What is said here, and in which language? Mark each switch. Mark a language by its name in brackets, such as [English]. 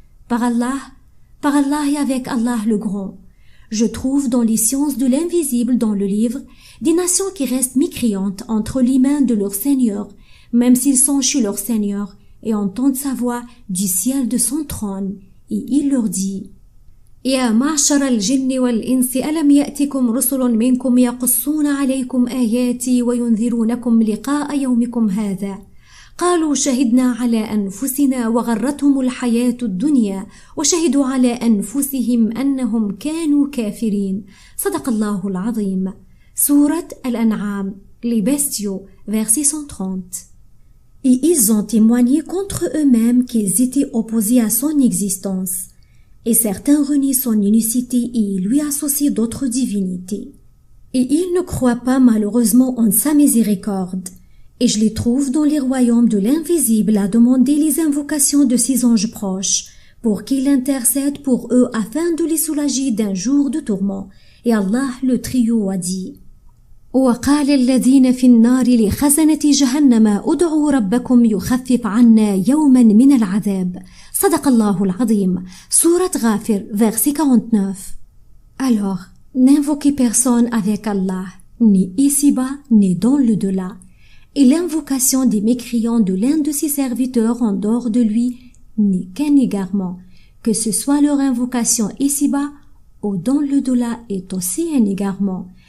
[French] Par Allah et avec Allah le Grand. Je trouve dans les sciences de l'invisible dans le livre des nations qui restent mécréantes entre les mains de leur Seigneur, même s'ils sont chez leur Seigneur, et entendent sa voix du ciel de son trône. Et il leur dit: [Arabic] يا معشر الجن والإنس ألم يأتكم رسل منكم يقصون عليكم آياتي وينذرونكم لقاء يومكم هذا قالوا شهدنا على أنفسنا وغرتهم الحياة الدنيا وشهدوا على أنفسهم أنهم كانوا كافرين. صدق الله العظيم. [French] Sourate Al-An'am, les bestiaux, verset 130. Et ils ont témoigné contre eux-mêmes qu'ils étaient opposés à son existence. Et certains renient son unicité et lui associent d'autres divinités. Et ils ne croient pas malheureusement en sa miséricorde. Et je les trouve dans les royaumes de l'invisible à demander les invocations de ses anges proches, pour qu'ils intercèdent pour eux afin de les soulager d'un jour de tourment. Et Allah le trio a dit: [Arabic] وقال الذين في النار لخزنة جهنم ادعوا ربكم يخفف عنا يوما من العذاب. صدق الله العظيم. [French] Sourate Ghafir, verset 49. Alors, n'invoquez personne avec Allah, ni ici-bas, ni dans le delà. Et l'invocation des mécréants de l'un de ses serviteurs en dehors de lui n'est qu'un égarement, que ce soit leur invocation ici-bas ou dans le delà est aussi un égarement.